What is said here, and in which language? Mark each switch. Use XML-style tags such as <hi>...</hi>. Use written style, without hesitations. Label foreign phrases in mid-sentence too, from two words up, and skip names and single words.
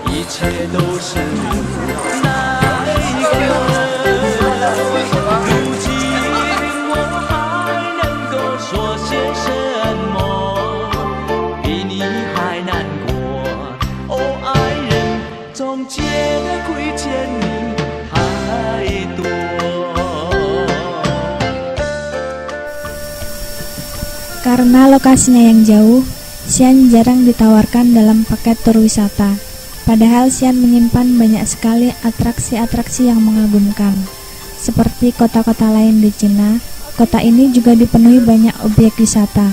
<zh>切都是那一个。如今我还能够说些什么？比你还难过，哦，爱人，总觉得亏欠你太多。</zh> <id>Karena lokasinya yang jauh, Xi'an jarang ditawarkan dalam paket tur wisata. Padahal Xi'an menyimpan banyak sekali atraksi-atraksi yang mengagumkan. Seperti kota-kota lain di Cina, kota ini juga dipenuhi banyak objek wisata.</id>